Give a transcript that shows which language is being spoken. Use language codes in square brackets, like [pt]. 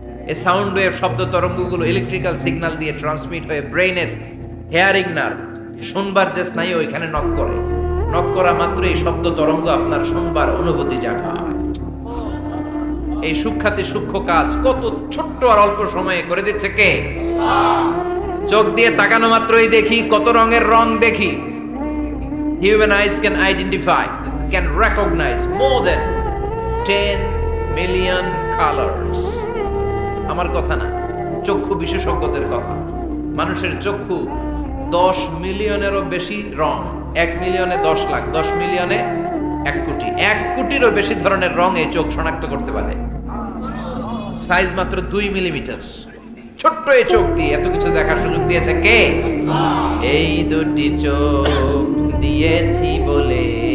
[bn] এই sound wave, শব্দ তরঙ্গগুলো electrical signal দিয়ে ট্রান্সমিট হয়ে ব্রেনের হেয়ারিং নার্ভ, শুনবার যে স্নায়ু, ওইখানে নক করে। নক করা মাত্র এই শব্দ তরঙ্গ আপনার শুনবার অনুভূতি জাগায়। এই সূক্ষ্মাতি সূক্ষ্ম কাজ কত ছোট্ট আর অল্প সময়ে করে দিচ্ছে কে? চোখ দিয়ে তাকানো মাত্রই দেখি কত রঙের রং দেখি। [en] Human eyes can identify, can recognize more than 10 million colors. [bn] আমার কথা না, চক্ষু বিশেষজ্ঞদের কথা। মানুষের চক্ষু 10 মিলিয়নেরও বেশি রং, 1 মিলিয়নে 10 লাখ, 10 মিলিয়নে 1 কোটি, 1 কোটিরও বেশি ধরনের রং এই চোখ শনাক্ত করতে পারে। সাইজ মাত্র 2 মিলিমিটার। ছোট্ট এই চোখ দিয়ে এত কিছু দেখার সুযোগ দিয়েছে কে? এই দুটি চোখ দিয়েছি বলে